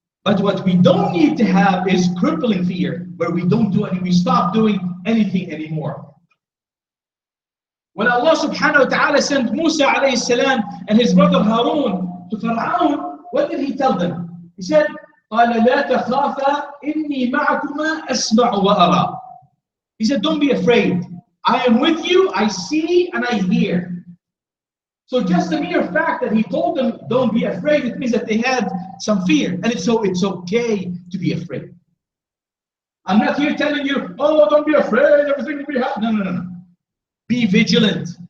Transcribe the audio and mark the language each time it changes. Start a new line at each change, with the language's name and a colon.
English: But what we don't need to have is crippling fear, where we don't do we stop doing anything anymore. When Allah subhanahu wa ta'ala sent Musa alayhi salam and his brother Harun to Fir'aun, what did he tell them? He said,
Arabic: قَالَ لَا تَخَافَا إِنِّي مَعَكُمَا أَسْمَعُ وَأَرَى.
English: He said, don't be afraid. I am with you, I see and I hear. So just the mere fact that he told them, don't be afraid, it means that they had some fear. And it's okay to be afraid. I'm not here telling you, oh, don't be afraid, everything will be happy. No. Be vigilant.